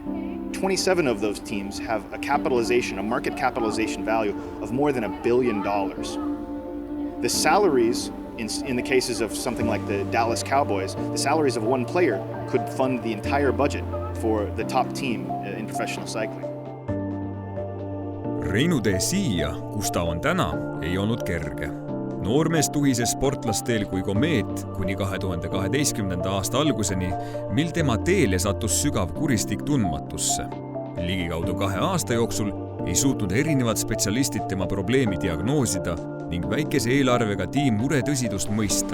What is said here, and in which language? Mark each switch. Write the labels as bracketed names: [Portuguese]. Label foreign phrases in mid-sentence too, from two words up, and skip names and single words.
[English] 27 of those teams have a market capitalization value of more than $1 billion. The salaries, in the cases of something like the Dallas Cowboys, the salaries of one player could fund the entire budget for the top team in professional cycling. [Estonian] Reinu tee siia, kus ta on täna, ei olnud kerge. Noormees tuhises sportlasteel kui komeet kuni 2012. aasta alguseni, mil tema teele sattus sügav kuristik tundmatusse. Ligikaudu 2 aasta jooksul ei suutnud erinevad spetsialistid tema probleemi diagnoosida ning väikese eelarvega tiim mure tõsidust mõista.